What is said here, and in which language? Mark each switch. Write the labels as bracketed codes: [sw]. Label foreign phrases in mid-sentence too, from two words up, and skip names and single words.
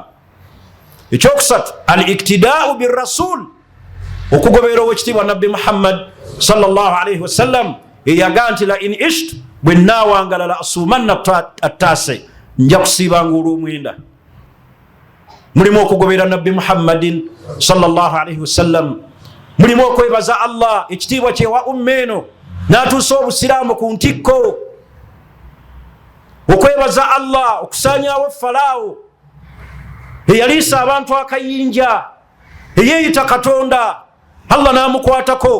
[lg] Ekyokusatu, [ar] الاقتداء بالرسول, [lg] okugoberera ow'ekitiibwa Nabbi Muhammad [ar] صلى الله عليه وسلم [lg] eyaga nti [ar] لئن عشت, [lg] bwe nnaawangala [ar] لأصومن التاسع, [lg] nja kusiibanga olw'omwenda. Mulimu okugoberera Nabbi Muhammadin [ar] صلى الله عليه وسلم, [lg] mulimu okwebaza Allah ekitiibwa kyewa umma eno n'atuusa obusiraamu ku ntikko. Okwebaza Allah okusaanyaawo Falaawo eyaliisa abantu akayinja, eyeeyita Katonda, Allah n'amukwatako.